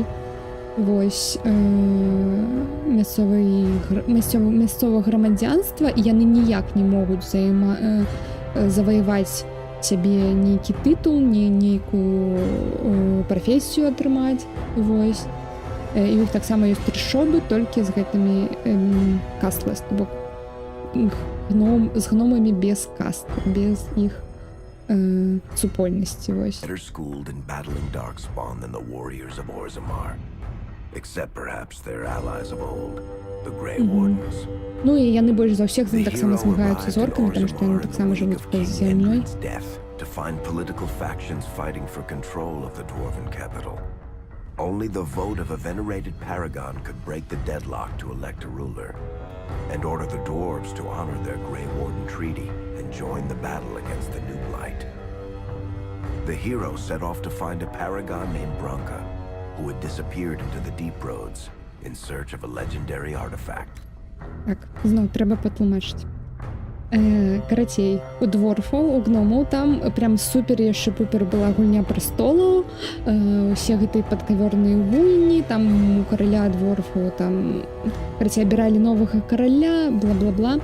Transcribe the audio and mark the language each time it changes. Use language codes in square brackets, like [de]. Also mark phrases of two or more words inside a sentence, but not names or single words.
[be] Вось мясцовага грамадзянства, і яны ніяк не могуць заваяваць сябе нейкі тытул, нейкую прафесію атрымаць. Вось. І у іх таксама ёсць трышобы, толькі з гэтымі кастлес, то бок з гномамі без каст, без іх супольнасці. Вось. [en] Better schooled in battling Darkspawn than the warriors of Orzammar, except perhaps their allies of old, the Grey Wardens. [be] Ну і яны больш за ўсіх таксама змагаюцца з оркамі, таму што яны таксама жывуць пад зямлёй. [en] To find political factions fighting for control of the dwarven capital. Only the vote of a venerated paragon could break the deadlock to elect a ruler, and order the dwarves to honor their Grey Warden treaty and join the battle against the New Blight. The hero set off to find a paragon named Branka, who had disappeared into the Deep Roads in search of a legendary artifact. [be] Так, зноў трэба патлумачыць. Карацей, у дворфаў, у гномаў там прям супер яшчэ-пупер была гульня прастолаў, усе гэтыя падкавёрныя гульні, там у караля дворфаў там, карацей, абіралі новага караля, бла-бла-бла.